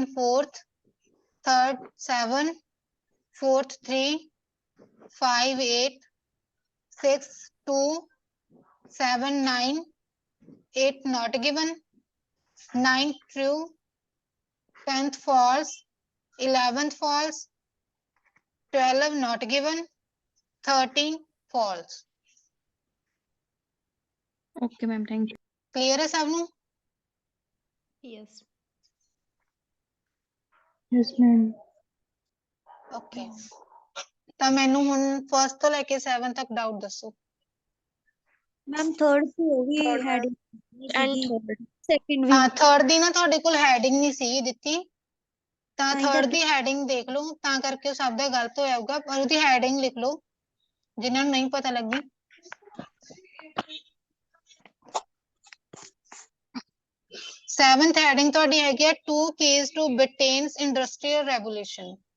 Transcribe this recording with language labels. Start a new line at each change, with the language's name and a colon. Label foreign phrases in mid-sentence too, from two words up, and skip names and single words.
English: 4th, ਥਰਡ 7, 4th 3, 5 8, 6 2, 7 9, 8 not given, 9 true, 10th false, 11th false, 12 not given, 13 false। okay ma'am, thank you.
Punjabi: ਕਲੀਅਰ ਹੈ ਸਭ ਨੂੰ? ਯੈਸ।
English: yes ma'am.
Punjabi: ਓਕੇ, ਤਾਂ ਮੈਨੂੰ ਹੁਣ ਫਸਟ ਤੋਂ ਲੈ ਕੇ 7 ਤੱਕ ਡਾਊਟ ਦੱਸੋ।
Hindi: मैम थर्ड से होगी हेडिंग
English: and third.
Hindi: सेकंड भी।
Punjabi: ਹਾਂ, ਥਰਡ ਦੀ ਨਾ ਤੁਹਾਡੇ ਕੋਲ ਹੈਡਿੰਗ ਨਹੀਂ ਸੀ ਦਿੱਤੀ। ਤਾਂ ਤਾਂ ਹੀ ਥਰਡ ਤਾਂ ਦੀ ਹੈਡਿੰਗ ਦੇਖ ਲਓ, ਤਾਂ ਕਰਕੇ ਉਹ ਸ਼ਬਦ ਗਲਤ ਹੋਇਆ ਹੋਊਗਾ, ਪਰ ਉਹਦੀ ਹੈਡਿੰਗ ਲਿਖ ਲਓ ਜਿਨ੍ਹਾਂ ਨੂੰ ਨਹੀਂ ਪਤਾ ਲੱਗੀ। ਸੈਵਨਥ ਹੈਡਿੰਗ ਤੁਹਾਡੀ ਹੈਗੀ ਹੈ
English: two keys to Britain's industrial revolution.